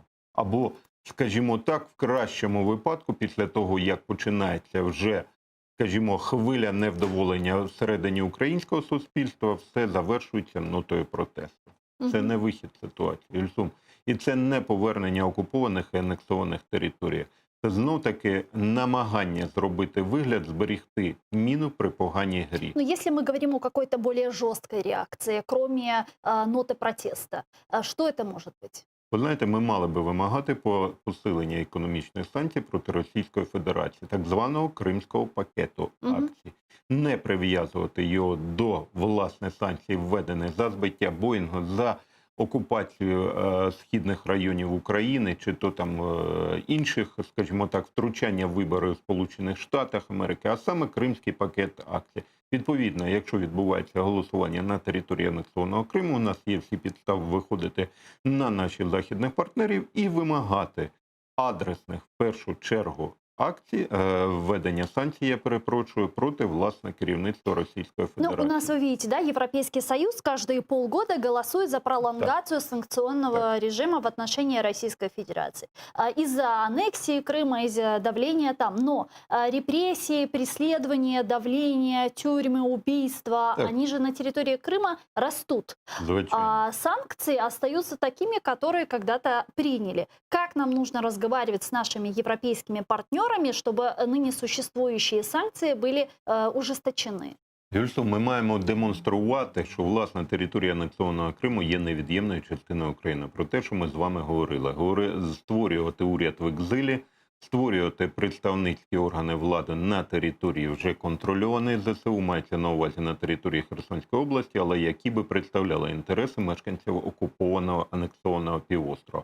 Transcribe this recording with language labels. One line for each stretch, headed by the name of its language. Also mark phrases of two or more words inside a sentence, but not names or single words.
Ukrainian: Або, скажімо так, в кращому випадку, після того, як починається вже, скажімо, хвиля невдоволення всередині українського суспільства, все завершується нотою протесту. Це не вихід з ситуації, Ільсум. І це не повернення окупованих і анексованих територій. Це знов-таки намагання зробити вигляд, зберігти міну при поганій грі.
Russian: Но если мы говорим о какой-то более жесткой реакции, кроме ноты протеста, что это может быть?
Ukrainian: Ви знаєте, ми мали би вимагати посилення економічних санкцій проти Російської Федерації, так званого Кримського пакету акцій. Не прив'язувати його до, власне, санкцій, введених за збиття Боїнгу, за окупацію східних районів України, чи то там інших, скажімо так, втручання в вибори в Сполучених Штатах Америки, а саме Кримський пакет акцій. Відповідно, якщо відбувається голосування на території анексованого Криму, у нас є всі підстави виходити на наших західних партнерів і вимагати адресних, в першу чергу, акцій, введення санкцій, я перепрошую, проти, власне, керівництва Російської
Russian: Ну,
Ukrainian: Федерації.
Russian: у нас, вы видите, да, Европейский Союз каждые полгода голосует за пролонгацию санкционного режима в отношении Российской Федерации. Из-за аннексии Крыма, из-за давления там. Но репрессии, преследования, давление, тюрьмы, убийства,
Ukrainian: Так.
Russian: они же на территории Крыма растут.
Ukrainian: Звичайно.
Russian: А санкции остаются такими, которые когда-то приняли. Как нам нужно разговаривать с нашими европейскими партнерами, чтобы ныне существующие санкции были ужесточены?
Ukrainian: Юльсо, ми маємо демонструвати, що, власне, територія анексованого Криму є невід'ємною частиною України. Про те, що ми з вами говорили. Створювати уряд в екзилі, створювати представницькі органи влади на території вже контрольованої ЗСУ, мається на увазі на території Херсонської області, але які би представляли інтереси мешканців окупованого анексованого півострова.